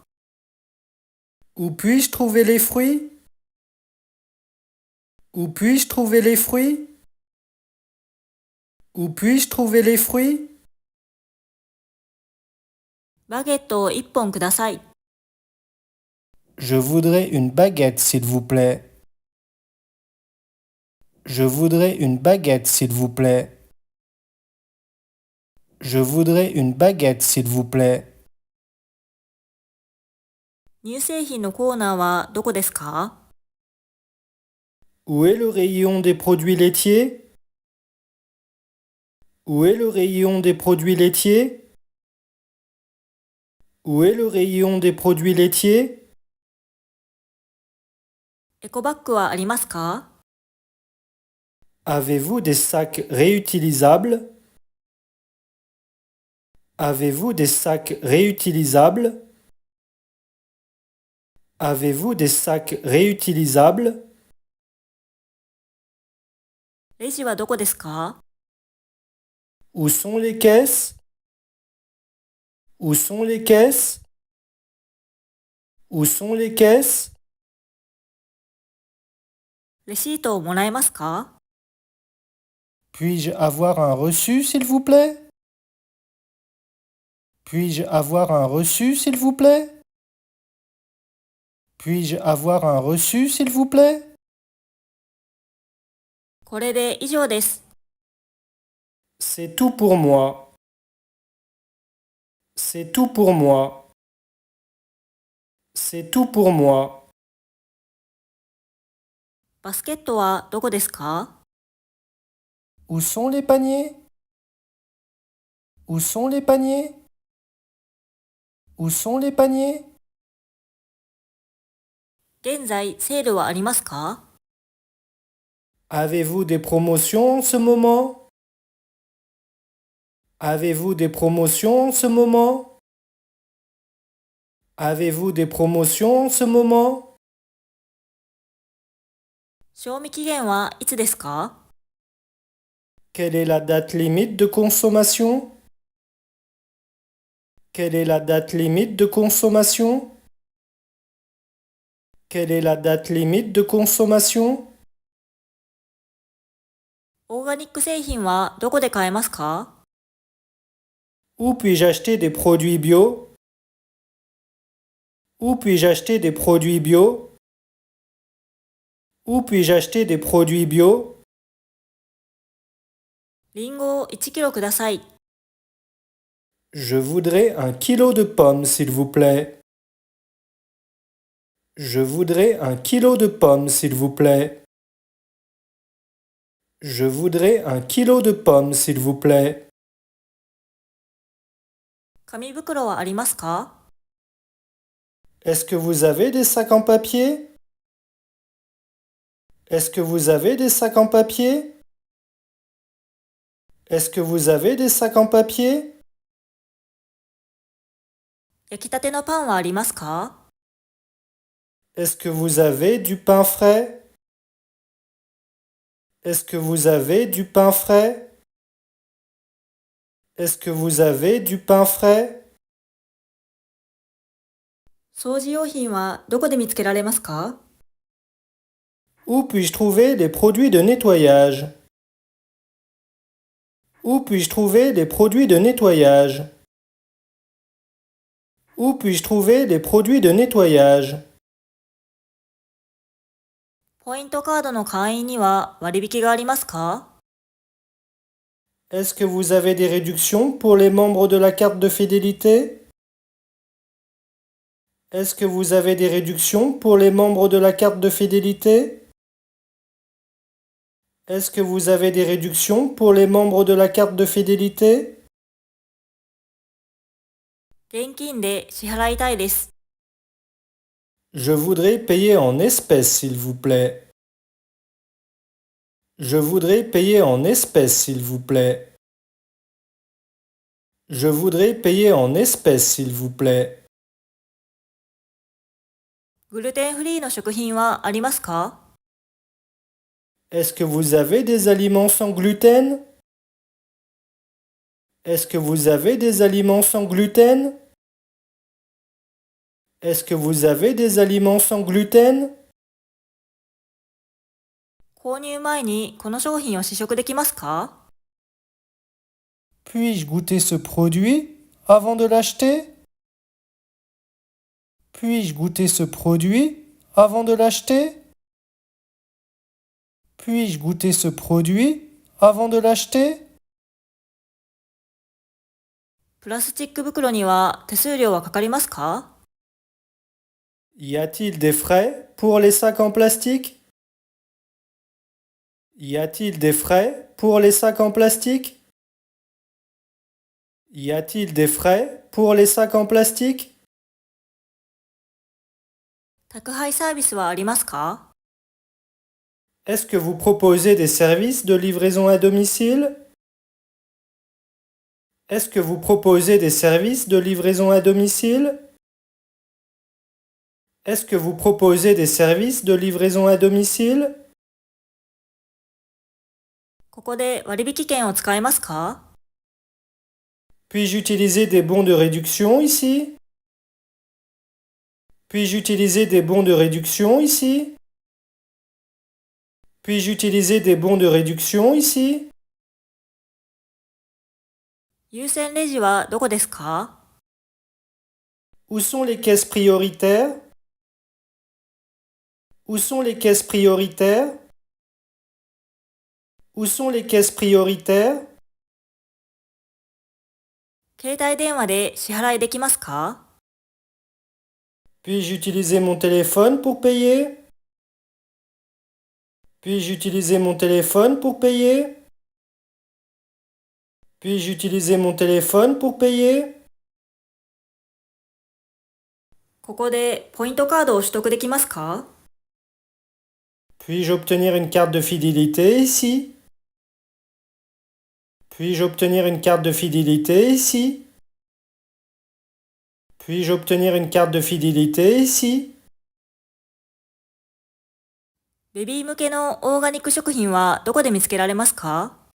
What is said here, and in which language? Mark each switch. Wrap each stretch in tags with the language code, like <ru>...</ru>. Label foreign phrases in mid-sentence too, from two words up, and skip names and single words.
<fr>Où puis-je trouver les fruits? Où puis-je trouver les fruits? Où puis-je trouver les fruits?</fr> <ja>バゲットを1本ください。</ja> <fr>Je voudrais une baguette, s'il vous plaît. Je voudrais une baguette, s'il vous plaît. Je voudrais une baguette, s'il vous plaît.</fr> <ja>乳製品のコーナーはどこですか？</ja> <fr>Où est le rayon des produits laitiers? Où est le rayon des produits laitiers? Où est le rayon des produits laitiers?</fr> <ja>エコバッグはありますか？</ja> <fr>Avez-vous des sacs réutilisables? Avez-vous des sacs réutilisables? Avez-vous des sacs réutilisables?</fr> <ja>レジはどこですか？</ja> <fr>Où sont les caisses? Où sont les caisses? Où sont les caisses?</fr> <ja>レシートをもらえますか？</ja> <fr>Puis-je avoir un reçu, s'il vous plaît? Puis-je avoir un reçu, s'il vous plaît? Puis-je avoir un reçu, s'il vous plaît?</fr> <ja>これで以上です。</ja> <fr>C'est tout pour moi. C'est tout pour moi. C'est tout pour moi.</fr> <ja>バスケットはどこですか？</ja> <fr>Où sont les paniers? Où sont les paniers? Où sont les paniers?</fr> <ja>現在セールはありますか？</ja> <fr>Avez-vous des promotions en ce moment? Avez-vous des promotions en ce moment? Avez-vous des promotions en ce moment?</fr> <ja>賞味期限はいつですか？</ja> <fr>Quelle est la date limite de consommation? Quelle est la date limite de consommation? Quelle est la date limite de consommation?</fr> <ja>オーガニック製品はどこで買えますか？</ja> <fr>Où puis-je acheter des produits bio? Où puis-je acheter des produits bio? Où puis-je acheter des produits bio?</fr> <ja>リンゴを1キロください。</ja> <fr>Je voudrais un kilo de pommes, s'il vous plaît. Je voudrais un kilo de pommes, s'il vous plaît. Je voudrais un kilo de pommes, s'il vous plaît.</fr> <ja>紙袋はありますか？</ja> <fr>Est-ce que vous avez des sacs en papier? Est-ce que vous avez des sacs en papier? Est-ce que vous avez des sacs en papier?</fr> <ja>焼きたてのパンはありますか？</ja> <fr>Est-ce que vous avez du pain frais? Est-ce que vous avez du pain frais? Est-ce que vous avez du pain frais?</fr> <ja>掃除用品はどこで見つけられますか？</ja> <fr>Où puis-je trouver les produits de nettoyage? Où puis-je trouver les produits de nettoyage? Où puis-je trouver les produits de nettoyage?</fr> <ja>ポイントカードの会員には割引がありますか？</ja> <fr>Est-ce que vous avez des réductions pour les membres de la carte de fidélité? Est-ce que vous avez des réductions pour les membres de la carte de fidélité? Est-ce que vous avez des réductions pour les membres de la carte de fidélité?</fr> <ja>現金で支払いたいです。</ja> <fr>Je voudrais payer en espèces, s'il vous plaît. Je voudrais payer en espèces, s'il vous plaît. Je voudrais payer en espèces, s'il vous plaît.</fr> <ja>グルテンフリーの食品はありますか？</ja> <fr>Est-ce que vous avez des aliments sans gluten? Est-ce que vous avez des aliments sans gluten? Est-ce que vous avez des aliments sans gluten?</fr> <ja>購入前にこの商品を試食できますか？</ja> <fr>Puis-je goûter ce produit avant de l'acheter? Puis-je goûter ce produit avant de l'acheter? Puis-je goûter ce produit avant de l'acheter?</fr> <ja>プラスチック袋には手数料はかかりますか？</ja> <fr>Y a-t-il des frais pour les sacs en plastique? Y a-t-il des frais pour les sacs en plastique? Y a-t-il des frais pour les sacs en plastique?</fr> <ja>宅配サービスはありますか？</ja> <fr>Est-ce que vous proposez des services de livraison à domicile? Est-ce que vous proposez des services de livraison à domicile? Est-ce que vous proposez des services de livraison à domicile?</fr> <ja>ここで割引券を使えますか？</ja> <fr>Puis-je utiliser des bons de réduction ici? Puis-je utiliser des bons de réduction ici? Puis-je utiliser des bons de réduction ici?</fr> <ja>優先レジはどこですか？</ja> <fr>Où sont les caisses prioritaires? Où sont les caisses prioritaires? Où sont les caisses prioritaires?</fr> <ja>携帯電話で支払いできますか？</ja> <fr>Puis-je utiliser mon téléphone pour payer? Puis-je utiliser mon téléphone pour payer? Puis-je utiliser mon téléphone pour payer?</fr> <ja>ここでポイントカードを取得できますか？</ja> <fr>Puis-je obtenir une carte de fidélité ici? Puis-je obtenir une carte de fidélité ici? Puis-je obtenir une carte de fidélité ici?</fr> <ja>ベビー向けのオーガニック食品はどこで見つけられますか？</ja>